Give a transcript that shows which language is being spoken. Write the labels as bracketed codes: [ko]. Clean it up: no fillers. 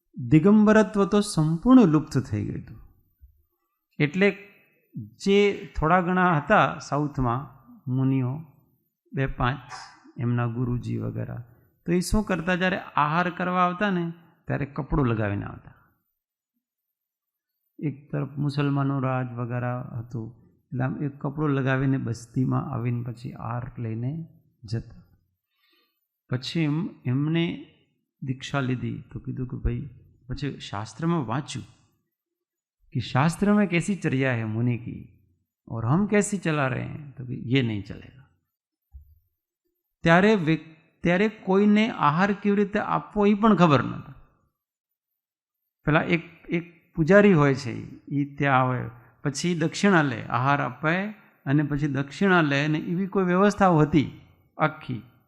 [gu] દિગંબરત્વ તો સંપૂર્ણ લુપ્ત થઈ ગયું હતું. એટલે જે થોડા ઘણા હતા સાઉથમાં મુનિઓ 2-5 એમના ગુરુજી વગેરે, તો એ શું કરતા, જ્યારે આહાર કરવા આવતા ને ત્યારે કપડું લગાવીને આવતા. એક તરફ મુસલમાનો રાજ વગેરે હતું, એટલે આમ એક કપડું લગાવીને બસ્તીમાં આવીને પછી આહાર લઈને જતા. પછી એમને દીક્ષા લીધી તો કીધું કે ભાઈ, પછી શાસ્ત્રમાં વાંચ્યું [hi] कि शास्त्र में कैसी चर्या है मुनि की और हम कैसी चला रहे हैं, तो ये नहीं चलेगा. [gu] ત્યારે કોઈને આહાર કેવી રીતે આપવો એ પણ ખબર નહોતો. પેલા એક પૂજારી હોય છે, એ ત્યાં આવે, પછી દક્ષિણા લે, આહાર આપે અને પછી દક્ષિણા લે, અને એવી કોઈ વ્યવસ્થાઓ હતી આખી.